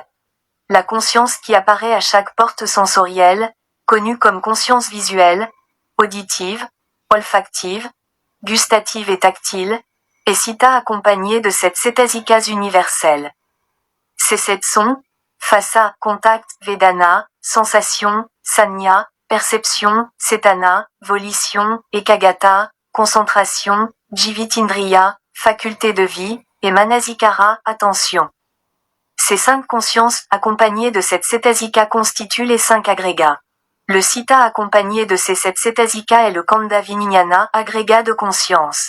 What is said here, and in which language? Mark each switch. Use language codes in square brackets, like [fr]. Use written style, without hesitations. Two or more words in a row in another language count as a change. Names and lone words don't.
[fr] La conscience qui apparaît à chaque porte sensorielle, connue comme conscience visuelle, auditive, olfactive, gustative et tactile, est sita accompagnée de cette cétasikas universelle. Ces 7 sons, phasa, contact, vedana, sensation, sanya, perception, cetana, volition, ekagata, concentration, jivitindriya, faculté de vie, et manasikara, attention. Ces 5 consciences, accompagnées de cette cétasika constituent les 5 agrégats. Le citta accompagné de ces 7 cetasika est le [pi] khandha vijnana, [fr] agrégat de conscience.